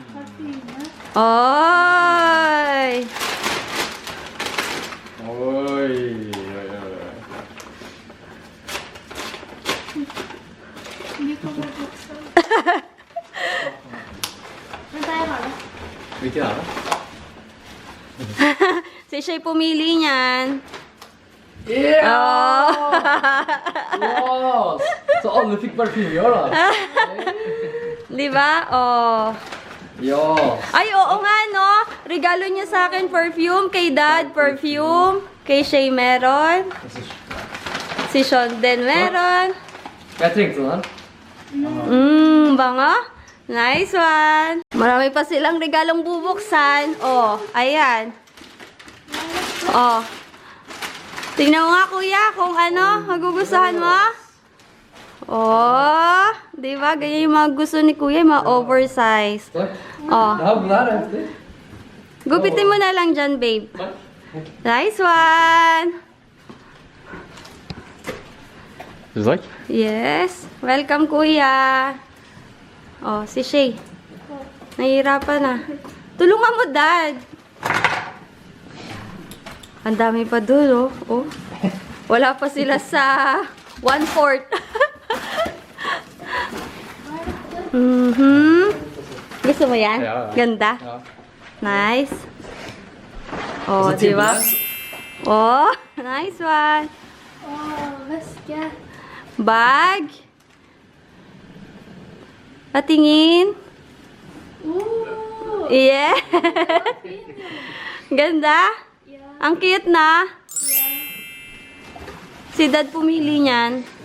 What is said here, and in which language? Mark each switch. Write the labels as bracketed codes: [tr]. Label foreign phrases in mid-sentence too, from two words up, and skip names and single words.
[tl] Oy! Oj. Hindi ko mabuksan. Ano tayo ka? [sv] Vilken är det? [tl] Si Shay pumili niyan. [en] Yeah! Oh. [sv] Wow! Så alla fick parfym då? [tl] Di ba? Oh. [sv] Ja. [tl] Ay, oo nga, no? Regalo niya sa akin perfume. Kay Dad, perfume. Kay Shay meron. Si Sean din meron. [sv] Jag tänkte den. [tl] Bango. [en] Nice one. [tl] Marami pa silang regalong bubuksan. Oh, ayan. Oh. Tingnan mo nga, kuya, kung ano, magugustuhan mo. Oh, di ba? Ganyan yung mga gusto ni kuya, yung mga oversized. [sv] Tack. Oh. Det här blir efter. [tl] Gupitin mo na lang dyan, babe. [en] Nice one. [sv] Tack. [en] Yes. Welcome, [tl] kuya. Oh, si Shay. Nahihirapan na. Tulungan mo, Dad. Ang dami pa doon, oh. Oh. Wala pa sila sa 1/4. Gusto mo yan? [sv] Ja, ja. [tl] Ganda. [sv] Ja. [en] Nice. Oh, [sv] Så [tl] di ba? Timberland. [en] Oh, nice one. [sv] Oh, väska. [tl] Bag. Patingin. Ooh! Yeah. Ganda. [en] Yeah. [tl] Ang cute na. [en] Yeah. [tl] Si Dad pumili niyan.